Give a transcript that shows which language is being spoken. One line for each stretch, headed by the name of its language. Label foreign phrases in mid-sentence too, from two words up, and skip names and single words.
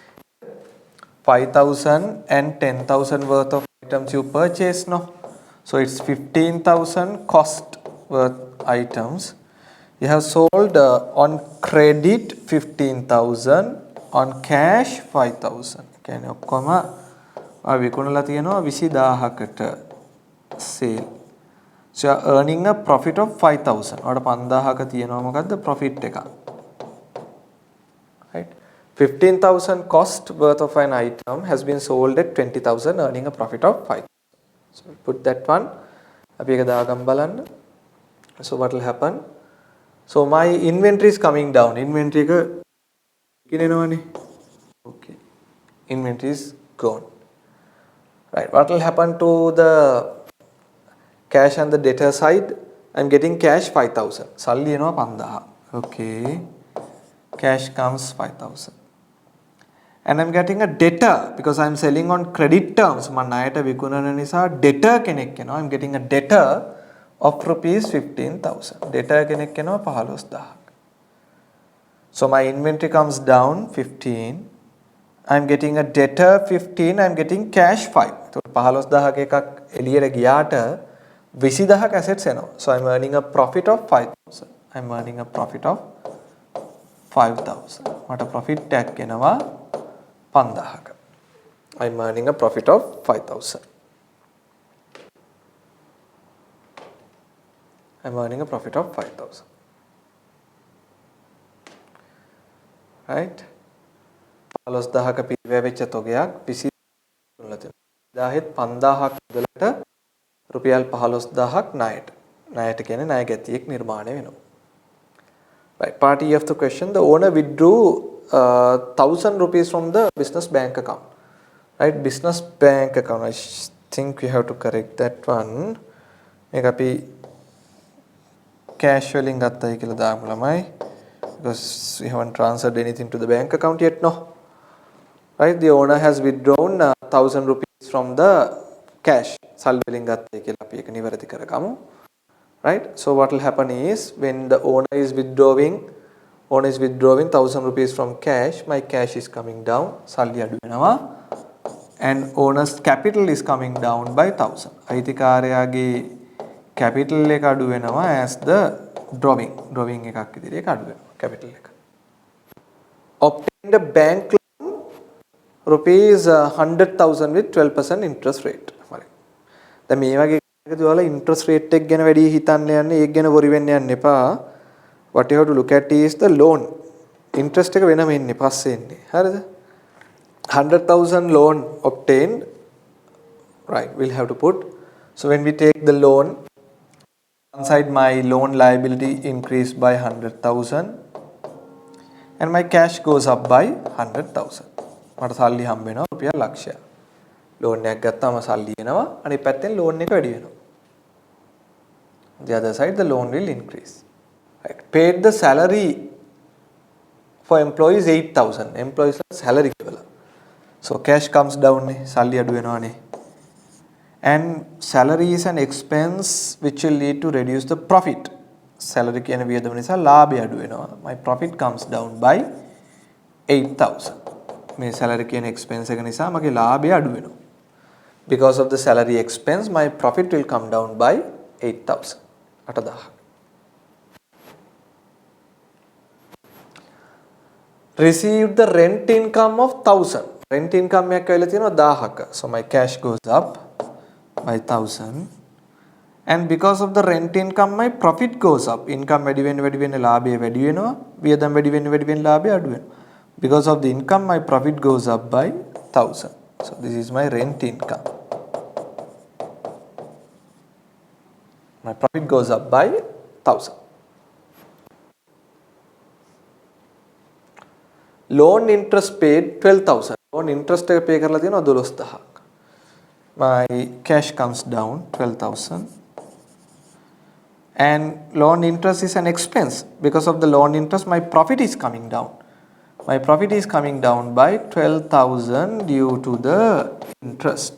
English: 5,000 and 10,000 worth of items you purchase, no? So it's 15,000 cost worth items. You have sold on credit 15,000, on cash 5,000.
Sinhala: කියන්නේ ඔක්කොම විකුණලා තියෙනවා 20000කට sale.
English: So you are earning a profit of 5,000.
Sinhala: ඔයාලට 5,000ක තියෙනවා මොකද්ද profit එක.
English: Right? 15,000 cost worth of an item has been sold at 20,000, earning a profit of 5,000. So we put that one.
Sinhala: අපි එක දාගම් බලන්න.
English: So what will happen? So my inventory is coming down.
Sinhala: Inventory එක කිනෙනවනේ.
English: Okay. Inventory is gone. Right. What will happen to the cash and the debtor side? I'm getting cash 5,000.
Sinhala: සල්ලි එනවා 5,000.
English: Okay. Cash comes 5,000. And I'm getting a debtor because I'm selling on credit terms.
Sinhala: මම ණයට විකුණන නිසා debtor කෙනෙක් එනවා.
English: I'm getting a debtor of rupees 15,000.
Sinhala: Debtor කෙනෙක් එනවා 15,000.
English: So my inventory comes down 15. I'm getting a debtor 15. I'm getting cash 5.
Sinhala: එතකොට 15,000ක එකක් එළියට ගියාට 20,000ක assets එනවා.
English: So I'm earning a profit of 5,000. I'm earning a profit of 5,000.
Sinhala: මට profit එකක් එනවා 5,000ක.
English: I'm earning a profit of 5,000. I'm earning a profit of 5,000. Right?
Sinhala: 15,000ක පිරිවැය වෙච්ච තොගයක් 20,000 තියෙනවා. 5,000ක් මුදලට රුපියල් 15,000ක් ණයට. ණයට කියන්නේ ණය ගැතියෙක් නිර්මාණය වෙනවා. Right.
English: Part E of the question, the owner withdrew 1,000 rupees from the business bank account. Right, business bank account. I think we have to correct that one. Make up cash
Sinhala: වලින් ගත්තයි කියලා දාමු ළමයි.
English: Because we haven't transferred anything to the bank account yet, no. Right, the owner has withdrawn 1,000 rupees from the cash.
Sinhala: සල්ලි වලින් ගත්තයි කියලා අපි ඒක නිවැරදි කරගමු.
English: Right, so what will happen is when the owner is withdrawing 1,000 rupees from cash, my cash is coming down,
Sinhala: සල්ලි අඩු වෙනවා,
English: and owner's capital is coming down by 1,000.
Sinhala: අයිතිකාරයාගේ capital එක අඩු වෙනවා
English: as the drawing
Sinhala: එකක් විදිහට ඒක අඩු වෙනවා capital එක.
English: Obtained a bank loan rupees 100,000 with 12% interest rate.
Sinhala: හරි. දැන් මේ වගේ එකකදී ඔයාලා
English: interest rate
Sinhala: එක ගැන වැඩි හිතන්න යන්නේ, ඒක ගැන worry වෙන්න යන්න එපා.
English: What you have to look at is the loan.
Sinhala: Interest එක වෙනම එන්නේ පස්සේ එන්නේ. හරිද? 100,000
English: loan obtained. Right, we'll have to put. So when we take the loan, one side my loan liability increased by 100,000 and my cash goes up by 100,000.
Sinhala: මට සල්ලි හම්බ වෙනවා රුපියල් ලක්ෂයක්. loan එකක් ගත්තාම සල්ලි එනවා. අනිත් පැත්තෙන් loan එක වැඩි වෙනවා.
English: The other side the loan will increase. Right. Paid the salary for employees 8,000. Employees salary
Sinhala: කියලා.
English: So cash comes down
Sinhala: නේ. සල්ලි අඩු වෙනවානේ.
English: And salary is an expense which will lead to reduce the profit.
Sinhala: Salary කියන වියදම නිසා ලාභය අඩු වෙනවා.
English: My profit comes down by 8,000.
Sinhala: මේ salary කියන expense එක නිසා මගේ ලාභය අඩු වෙනවා.
English: Because of the salary expense, my profit will come down by 8,000. 8,000. Received the rent income of 1,000. Rent income
Sinhala: එකක් ඇවිල්ලා තියෙනවා 1000ක.
English: So my cash goes up by 1,000. And because of the rent income, my profit goes up.
Sinhala: Income වැඩි වෙන්න ලාභය වැඩි වෙනවා. වියදම් වැඩි වෙන්න ලාභය අඩු වෙනවා.
English: Because of the income, my profit goes up by 1,000. So this is my rent income. My profit goes up by 1,000. Loan interest paid 12,000. Loan interest
Sinhala: එක pay කරලා තියෙනවා 12,000ක්.
English: My cash comes down 12,000. And loan interest is an expense. Because of the loan interest, my profit is coming down. My profit is coming down by 12,000 due to the interest.